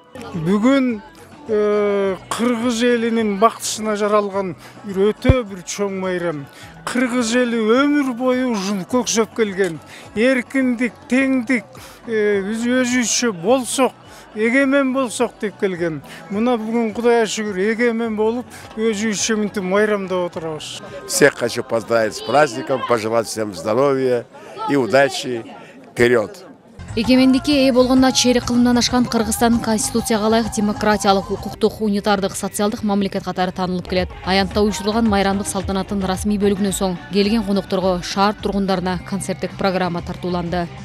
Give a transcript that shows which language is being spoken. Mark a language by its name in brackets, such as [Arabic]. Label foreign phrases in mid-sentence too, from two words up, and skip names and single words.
[Kyrgyz] Бүгүн кыргыз элинин бактысына жаралган өтө бир чоң майрам. Кыргыз эли өмүр бою ушун көксөп келген. Эркиндик, теңдик, өзүбүзчө болсок, эгемен болсок деп келген. Мына бүгүн Кудайга шүгүр эгемен болуп, өзүбүзчө мынтип майрамдап отурабыз. [Russian] Всех хочу поздравить с праздником, пожелать всем здоровья и удачи вперед. [Kyrgyz] Эгемендикке ээ болгондо чейрек кылымдан ашкан Кыргызстан конституцияга ылайык демократиялык, укуктук, унитардык, социалдык мамлекет катары таанылып келет. Аянтта уюштурулган майрамдык салтанаттын расмий бөлүгүнөн соң келген конокторго, шаар тургундарына концерттик программа тартууланды.